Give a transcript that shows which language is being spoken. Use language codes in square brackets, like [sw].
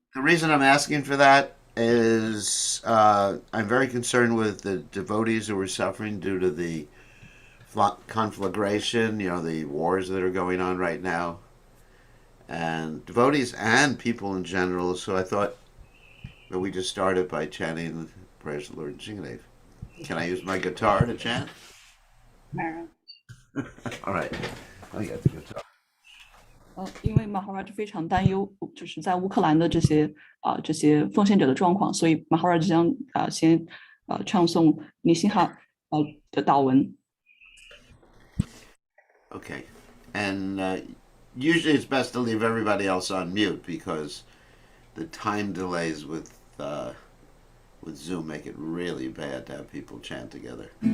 [en] The reason I'm asking for that is I'm very concerned with the devotees who are suffering due to the conflagration, the wars that are going on right now, and devotees and people in general. So I thought that we just started by chanting the prayers of the Lord Nrsimhadev. Can I use my guitar to chant? Maharaj. All right, I got the guitar. [zh] 因为 Maharaj 非常担忧，就是在乌克兰的这些奉献者的状况，所以 Maharaj 将先唱诵尼辛哈的祷文。 [en] Okay, and usually it's best to leave everybody else on mute because the time delays with Zoom make it really bad to have people chant together.